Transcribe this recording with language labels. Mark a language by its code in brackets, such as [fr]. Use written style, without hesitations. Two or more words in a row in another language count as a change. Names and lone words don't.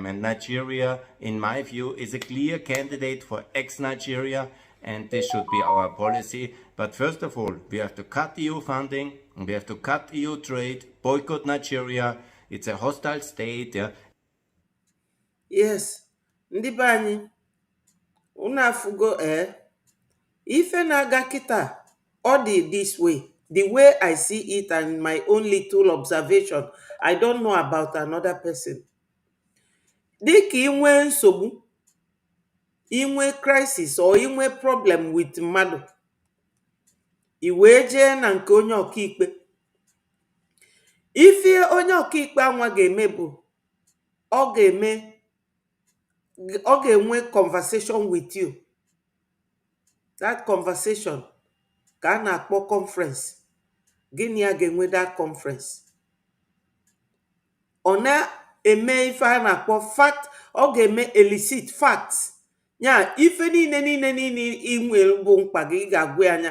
[en] And Nigeria, in my view, is a clear candidate for ex-Nigeria, and this should be our policy. But first of all, we have to cut EU funding, we have to cut EU trade, boycott Nigeria. It's a hostile state. Yeah. Yes, [ig] ndị be anyị, unu afụgo ife na-aga kịta, ọ dị [en] this way, the way I see it and my own little observation. I don't know about another person. [ig] Dịka inwe nsogbu, inwe [en] crisis or [ig] inwe [en] problem with [ig] mmadụ, i wee jee na nke onye ọkaikpe. Ife onye ọkaikpe anwa ga-eme bụ ọ ga-enwe [en] conversation with you. That conversation [ig] ka a na-akpọ conference. Gịnị ya ga-enwe [en] that conference? [ig] Ọ na-eme ife a na-akpọ fact. Ọ ga-eme [en] elicit facts. [ig] Ya ife niile inwe bụ mkpa gị ga-agwụ anya.